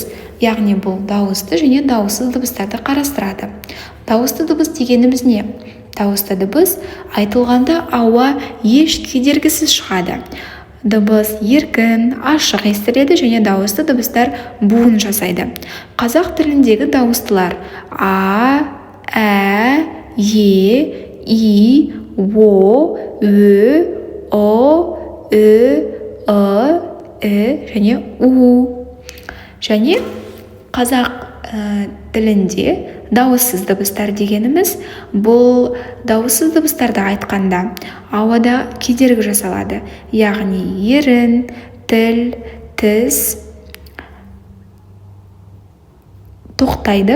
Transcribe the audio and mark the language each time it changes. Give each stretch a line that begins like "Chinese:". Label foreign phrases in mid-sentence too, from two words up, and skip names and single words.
Kazakh: Яғни бұл дауысты және дауыссыз дыбыстарды қарастырады. Дауысты дыбыс дегеніміз не? Дауысты дыбыс айтылғанда ауа еш кедергісіз шығады. Дыбыс еркін, ашық естіледі және дауысты дыбыстар буын жасайды. Қазақ тіліндегі дауыстылар а, е, и, о, о, және у. Және қазақ тілінде дауыссыз дыбыстар дегеніміз бұл дауыссыз дыбыстарды айтқанда ауада кедергі жасалады. Яғни ерін, тіл, тіс тоқтайды.